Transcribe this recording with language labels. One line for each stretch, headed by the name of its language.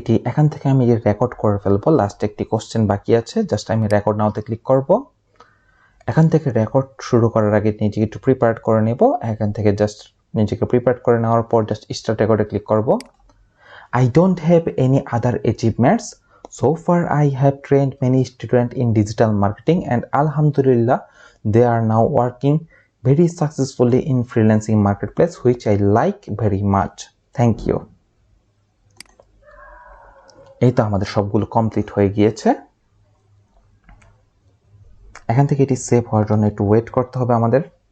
Bangla: এখান থেকে আমি যে রেকর্ড করে ফেলবো, লাস্ট একটি কোশ্চেন বাকি আছে, জাস্ট আমি রেকর্ড নাওতে ক্লিক করব। এখান থেকে রেকর্ড শুরু করার আগে নিজেকে একটু প্রিপেয়ার করে নেব। এখান থেকে জাস্ট নিজেকে প্রিপেয়ার করে নেওয়ার পর জাস্ট স্টার্ট রেকর্ডে ক্লিক করব।
English: I don't have any other achievements. So far I have trained many students in digital marketing and alhamdulillah they are now working very successfully in freelancing marketplace which I like very much. Thank you.
Bangla: এই তো আমাদের সবগুলো complete হয়ে গিয়েছে। এখান থেকে এটি save হওয়ার জন্য একটু ওয়েট করতে হবে আমাদের।